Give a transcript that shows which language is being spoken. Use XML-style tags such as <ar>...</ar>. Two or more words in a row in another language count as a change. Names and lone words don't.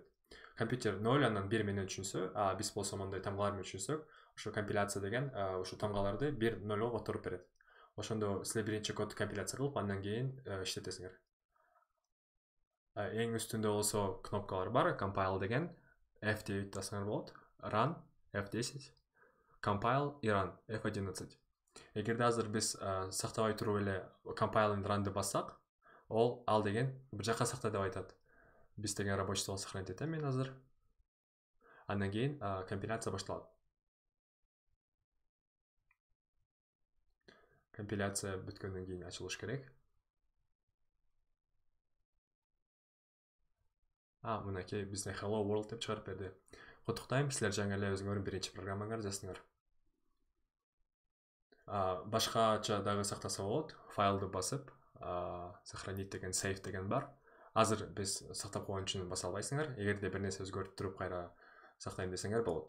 <ky>Компьютер 0 анан 1 менен түшүнсө, биз болсо мондой тамгалар менен түшүнсөк, ошо компиляция деген ошо тамгаларды 1-0 которуп берет. Ошондо силер биринчи кодду компиляция кылып, андан кийин иштетесиңер. Эң үстүндө болсо кнопкалар бар, compile деген, F9 бассаңар болот,</ky> <en>run F10, compile и run F11.</en> <ky>Эгерде азыр биз сактабай туруп эле</ky> <en>compile and runды</en> <ky>бассак, ал деген бир жака сакта деп айтат. Биз деген</ky> <ru>рабочий стол сохранить</ru> <ky>этем мен азыр. Андан кийин компиляция башталат. Компиляция бүткөндөн кийин ачылыш керек. Мынакей бизде hello world деп чыгарып берди. Куттуктайм, силер жаңы эле өзүңөрдүн биринчи программаңарды жаздыңар. Башкача дагы сактаса болот. Файлды басып, сохранить деген, save деген бар. Азыр биз сактап койгон үчүн баса албайсыңар. Эгерде бир нерсе өзгөртүп туруп кайра сактайм десеңер болот.</ky>